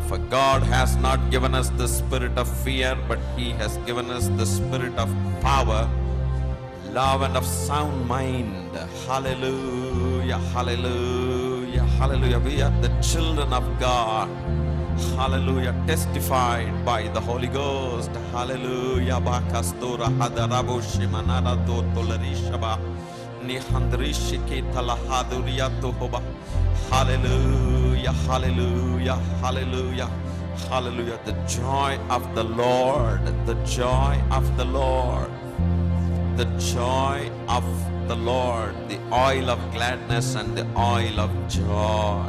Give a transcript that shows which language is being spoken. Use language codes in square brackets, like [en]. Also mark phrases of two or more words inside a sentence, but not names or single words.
[en] For God has not given us the spirit of fear, but He has given us the spirit of power, love, and of sound mind. Hallelujah, hallelujah, hallelujah. We are the children of God. Hallelujah, testified by the Holy Ghost. Hallelujah. Bakastura hadarabu shimanara to tolarishaba nihandrishiki talahaduriya tohoba. Hallelujah, hallelujah, hallelujah, hallelujah. The joy of the Lord, the joy of the Lord, the joy of the Lord, the oil of gladness and the oil of joy.